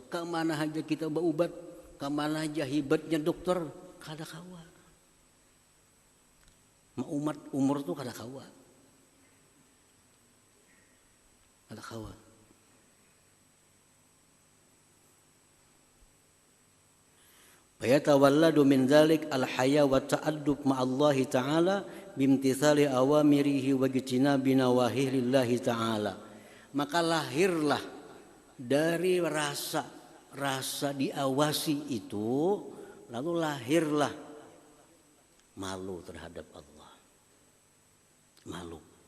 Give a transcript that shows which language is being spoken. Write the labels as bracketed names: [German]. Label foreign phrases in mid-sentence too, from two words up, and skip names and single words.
[Banjar] Kemana aja kita berobat, kemana aja hebatnya dokter, kada kawa. Umat umur tuh kada kawa. Kada kawa. [Arabic] فيتولد من ذلك الحياء والتأدب مع الله تعالى بامتثال أوامره واجتناب نواهيه لله تعالى. [Banjar] Maka lahirlah dari rasa diawasi itu, lalu lahirlah malu terhadap Allah. Malu.